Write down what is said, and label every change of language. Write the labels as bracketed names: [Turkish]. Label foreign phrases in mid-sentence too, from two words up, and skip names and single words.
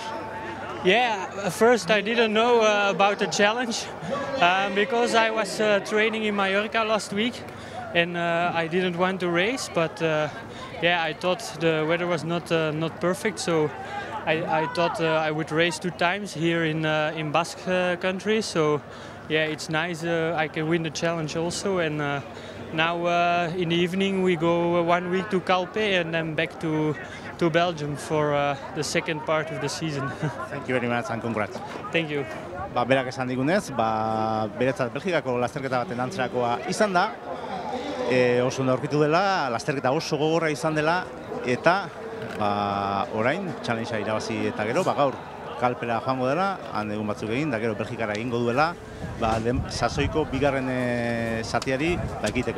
[English] Yeah, first I didn't know about the challenge because I was training in Mallorca last week and I didn't want to race, but yeah, I thought the weather was not perfect, so I thought I would race 2 times here in Basque country. So yeah, it's nice I can win the challenge also, and now in the evening we go 1 week to Calpe and then back to Belgium for the second part of the season. Thank you very much and congrats. Thank you. [Basque] Berak esan digunez, beretzat Belgikako lasterketa baten antzerakoa izan da. Oso ondo aurkitu dela, lasterketa oso gogorra izan dela, eta orain challengea irabazi eta gero, gaur Kalpera joango dela, han egun batzuk egin, da gero Belgikara egingo duela, sasoiko bigarren zatiari ekiteko.